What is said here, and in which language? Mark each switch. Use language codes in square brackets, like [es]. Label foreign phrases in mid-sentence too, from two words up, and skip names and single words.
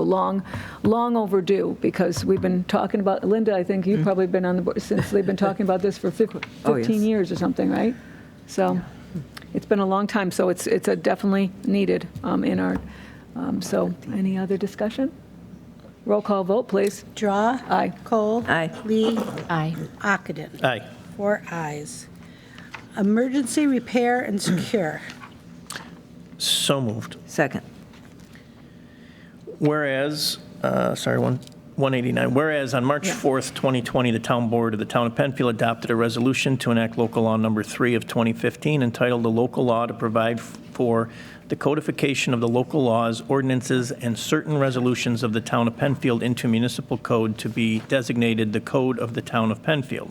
[en] Long overdue, because we've been talking about, Linda, I think you've probably been on the board since they've been talking about this for 15 years or something, right? So it's been a long time, so it's a definitely needed in our, so any other discussion? Roll call vote, please. Drawe. Aye. Kohl. Aye. Lee. Aye. Ockenden. Aye. 4 ayes. Emergency repair and secure. So moved. Second. Whereas, 189, whereas on March 4th, 2020, the Town Board of the Town of Penfield adopted a resolution to enact local law number 3 of 2015 entitled "The Local Law to Provide for the Codification of the Local Laws, Ordinances, and Certain Resolutions of the Town of Penfield into Municipal Code to be designated the Code of the Town of Penfield."